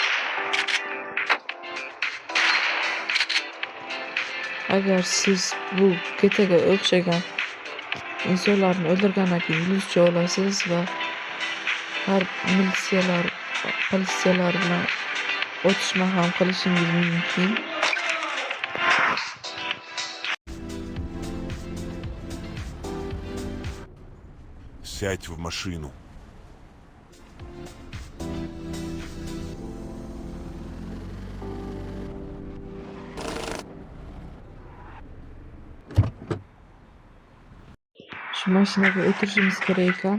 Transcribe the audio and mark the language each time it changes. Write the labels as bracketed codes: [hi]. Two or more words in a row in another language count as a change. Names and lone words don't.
[uz] Agar siz bu GTAga o'xshagan insonlarni o'ldirgandan keyin yulduzcha olasiz va har politsiyalar bilan otishma ham qilishingiz mumkin. [ru] Сядь в машину. [uz] Shu mashinaga o'tirishimiz kerak ekan.